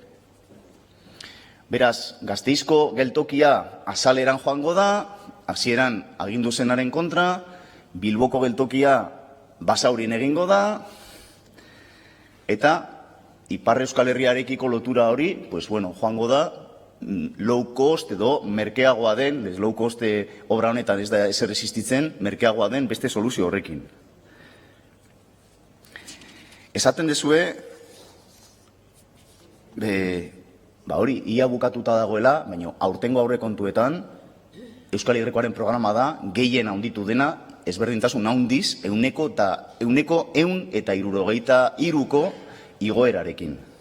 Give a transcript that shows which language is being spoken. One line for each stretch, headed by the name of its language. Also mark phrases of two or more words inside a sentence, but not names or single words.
Basque: Beraz, Gasteizko geltokia azaleran joango da, hasieran agindu zenaren kontra, Bilboko geltokia Basaurin egingo da, eta Ipar Euskal Herriarekiko lotura hori, joango da,
English: low cost
Basque: edo merkeagoa den,
English: low cost
Basque: obra honetan ez da ezer existitzen, merkeagoa den beste soluzio horrekin. Esaten dezue, hori, ia bukatuta dagoela, baina aurtengo aurrekontuetan, Euskal Y-aren programa da, gehien handitu dena, ezberdintasun handiz, 163ko igoerarekin.